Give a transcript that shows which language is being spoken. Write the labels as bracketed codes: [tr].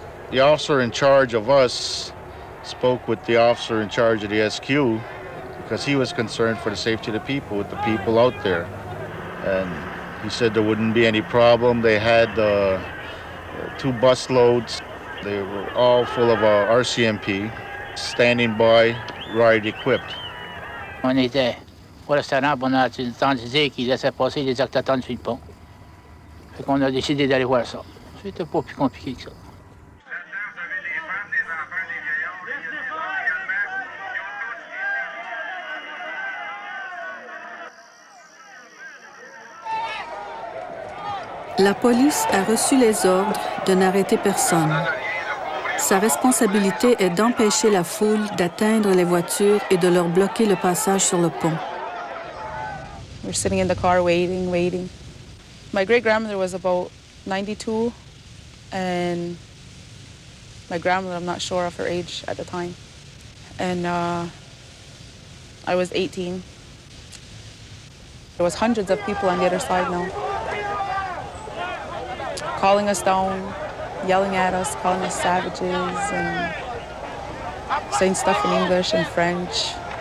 [en] The officer in charge of us spoke with the officer in charge of the SQ because he was concerned for the safety of the people, with the people out there. And he said there wouldn't be any problem. They had 2 bus loads. They were all full of RCMP, standing by, riot equipped. [fr] On était au restaurant, on a entendu dire qu'ils laissaient passer les autochtones sur le pont. Fait qu'on a décidé d'aller voir ça. C'était pas plus compliqué que ça. La police a reçu les ordres de n'arrêter personne. Sa responsabilité est d'empêcher la foule d'atteindre les voitures et de leur bloquer le passage sur le pont. [en] We're sitting in the car waiting. My great-grandmother was about 92, and my grandmother, I'm not sure of her age at the time. And I was 18. There was hundreds of people on the other side now, calling us down, yelling at us, calling us savages, and saying stuff in English and French.